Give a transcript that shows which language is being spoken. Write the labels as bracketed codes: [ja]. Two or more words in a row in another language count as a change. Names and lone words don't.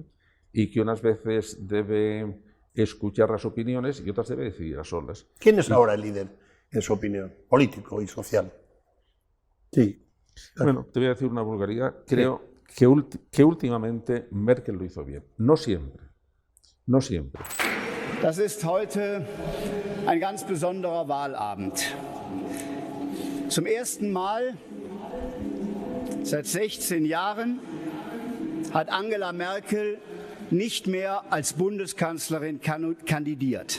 [es] Y que unas veces debe escuchar las opiniones y otras debe decidir a solas. ¿Quién es ahora el líder, en su opinión, político y social? Sí. Bueno, te voy a decir una vulgaridad. Creo que últimamente Merkel lo hizo bien. No siempre. No siempre. [de] Das ist heute ein ganz besonderer Wahlabend. Zum ersten Mal seit 16 Jahren hat Angela Merkel nicht mehr als Bundeskanzlerin kandidiert.